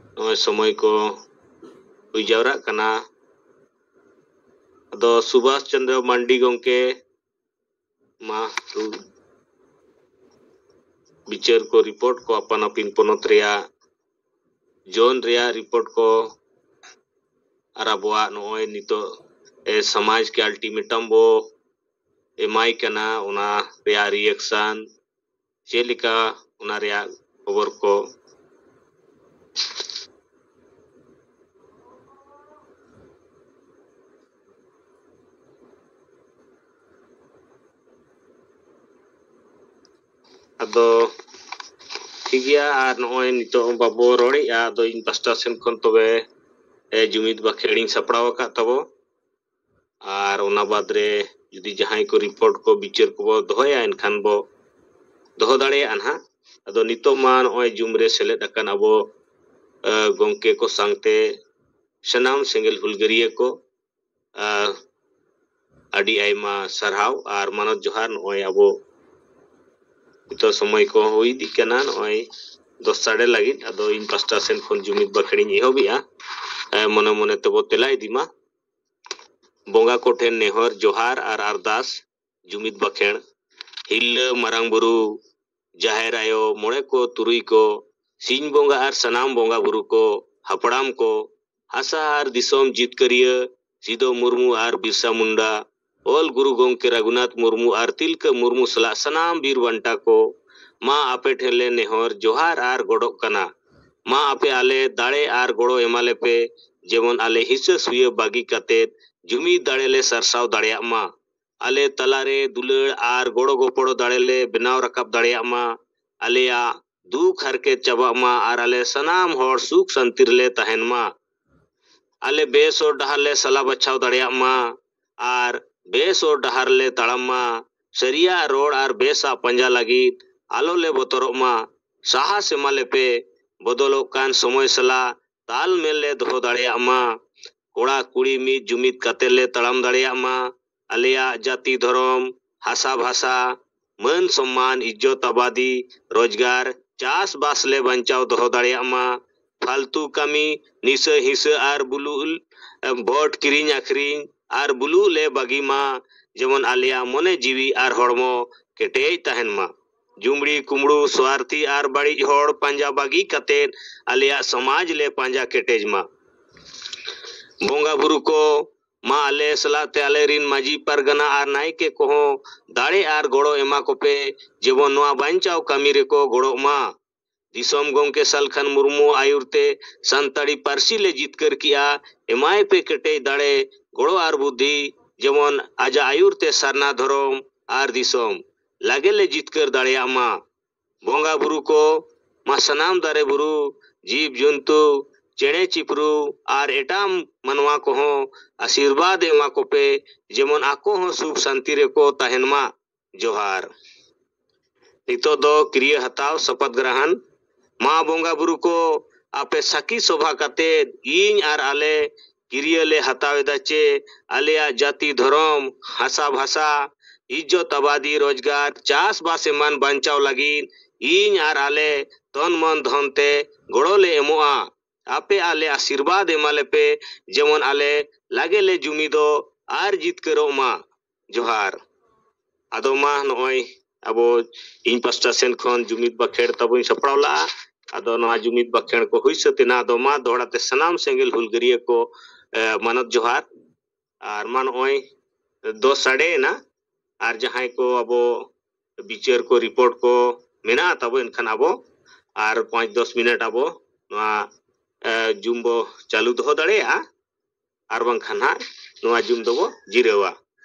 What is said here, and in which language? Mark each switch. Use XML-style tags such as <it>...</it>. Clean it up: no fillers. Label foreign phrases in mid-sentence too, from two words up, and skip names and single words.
<sat>noy somoy ko hui jawra kana ado Subhash Chandra Mandi gongke ma bicar ko report ko apan apin ponot rea zone rea report ko ar abuwa noy nito समाज के अल्टीमेटम बो एमआई कना उना rea reaction चेलिका उना rea खबर को ado ठीक गया आर नोय नितो बाबो रोड़ी आदो इन पास्टा सेन खन तबे जुमिद बाखेड़िंग सपड़ाव का तबो आर ओना बादरे जुदी जहां को रिपोर्ट को बिचार को बो दोहया एनखान बो दोहो दाड़े अनहा अदो नितो मा नोय जुमरे सेलेद अकन अबो गोंके को सांगते सनाम सेंगेल हुलगरिया को अडी आइमा सरहाव आर मानत जोहार नोय अबो तो समय को हुई दिकना नोय 10 साढ़े लगी अदो इन पास्टा सेन खन जुमिद बाखेड़िंग एहोबिया मने मने तबो तेलाई दिमा बोंगा कोठेन नेहर जोहार आर अरदास जुमिद बाखेड़ हिल मरांग बुरु जाहेर आयो मोड़े को तुरुई को सिंह बोंगा आर सनाम बोंगा बुरु को हपड़ाम को हासा आर दिसोम जितकरिया सिदो मुर्मू आर बिरसा मुंडा ओल गुरु गोंके रघुनाथ मुर्मू आर तिलका मुर्मू सला सनाम बीर वंटा को मा आपे ठेले नेहर जोहार आर गोड़ोक कना मा आपे आले दाड़े आर गोड़ो एमाले पे जेमन आले हिस्सा सुय बागी कातेत जुमी दाड़ेले सरसाव दाड़ेया मा आले तलारे दुलड़ आर गोड़ो गोपड़ो दाड़ेले बनाव रकाब दाड़ेया मा आलेया दुख हरके चबा मा आर आले सनाम होड़ सुख संतिरले तहन मा आले बेस और डहारले सला बचाव दाड़ेया मा आर बेस और डहारले तड़म मा सरिया रोड आर बेसा पंजा लगी आलो ले बोतरो मा साहस एमाले पे बदलो कान समय सला ताल मेले दोहो दाड़ेया मा कोड़ा कुड़ी मिद जुमिद कातेले तड़म दाड़ेया मा आलेया जाति धर्म हासा भाषा मन सम्मान इज्जत आबादी रोजगार चास बासले बंचाव दोहो दाड़ेया मा फालतू कमी निसा हिसा आर बुलुल भोट किरिंग आखरिंग आर बुलु ले बागी मा जेमन आलिया मने जीवी आर हड़मो केटेज तहन मा जुमड़ी कुमड़ू स्वार्थी आर बड़ी होड़ पंजा बागी कतेन आलिया समाज ले पंजा केटेज मा बोंगा बुरु को मा आले सलाते आले रिन माजी परगना आर नायके कोहो दाड़े आर गोड़ो एमा कोपे जेबन नोआ बांचाव कामी रे को गोड़ो मा दिसोम गोंके सलखन मुर्मू आयुरते संताड़ी पारसी ले जितकर किया एमाय पे केटे दाड़े गोड़ो आर बुद्धि जेमन आजा आयुरते सरना धरम आर दिसोम लागे ले जितकर दाड़ेया मा बोंगा बुरु को मा सनाम दारे बुरु जीव जंतु चेणे चिपरू आर एटाम मनवा को हो आशीर्वाद एमा को पे जेमन आको हो सुख शांति रे को तहन मा जोहार नितो दो क्रिया हताव शपथ ग्रहण मा बोंगा बुरु को आपे सकी शोभा काते इन आर आले क्रिया ले हतावेदा चे आलिया जाति धर्म हासा भाषा इज्जत आबादी रोजगार चास बास एमान बांचाव लगी इन आर आले तन मन धनते गोड़ो ले एमोआ आपे आले आशीर्वाद एमाले पे जेमन आले लागे ले जुमिदो आर जित करो मा जोहार आदो मा नोय अबो इन पास्टा सेन खन जुमिद बाखेड़ तबो सपड़ावला आदो नोआ जुमिद बाखेड़ को हुई सतेना आदो मा दोड़ाते सनाम सेंगेल हुलगरिया को मानत जोहार आर मान नोय 2 साढ़े ना आर जहां को अबो बिचार को रिपोर्ट को मेना तबो इनखान अबो आर 5-10 मिनट अबो नोआ जुम्बो चालू दोहो दाड़ेया आर बांखान हा नोआ जुम दोबो जिरेवा</sat>